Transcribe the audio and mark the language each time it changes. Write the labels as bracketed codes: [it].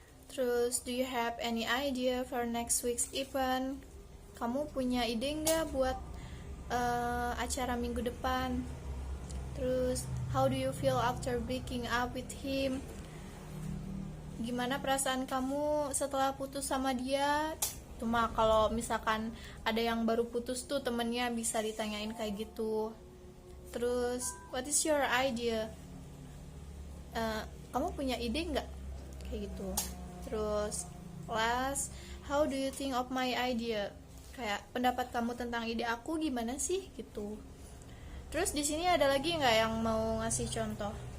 [en] Terus do you have any idea for next week's event? [id] Kamu punya ide gak buat acara minggu depan? [en] Terus how do you feel after breaking up with him? [id] Gimana perasaan kamu setelah putus sama dia? Cuma kalau misalkan ada yang baru putus tuh temennya bisa ditanyain kayak gitu. Terus [en] what is your idea? [id] Kamu punya ide nggak? kayak gitu. [en] Terus last, how do you think of my idea? [id] Kayak pendapat kamu tentang ide aku gimana sih gitu. Terus di sini ada lagi nggak yang mau ngasih contoh?